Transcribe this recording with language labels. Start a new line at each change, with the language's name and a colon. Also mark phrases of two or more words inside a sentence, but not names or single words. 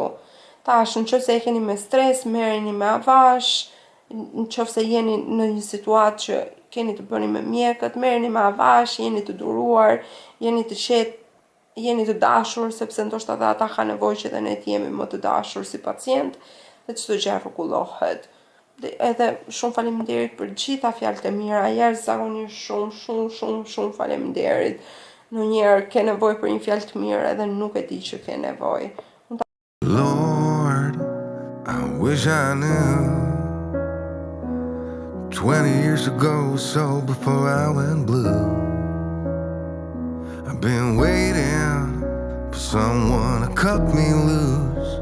Albanian: Tash nëse e keni me stres, merreni me avash, nëse jeni në një situatë që keni të bëni me mjekët, merreni me avash, jeni të duruar, jeni të qetë, jeni të dashur, sepse ndoshta edhe ata kanë nevojë që edhe ne të jemi më të dashur si pacient, dhe çdo gjë rregullohet. Edhe shumë faleminderit për gjitha fjalët e mira, jashtëzakonisht shumë faleminderit. Ndonjëherë ke nevojë për një fjalë të mirë edhe nuk e di që ke nevojë.
English: Lord, I wish I knew 20 years ago, so before I went blue. I've been waiting for someone to cut me loose.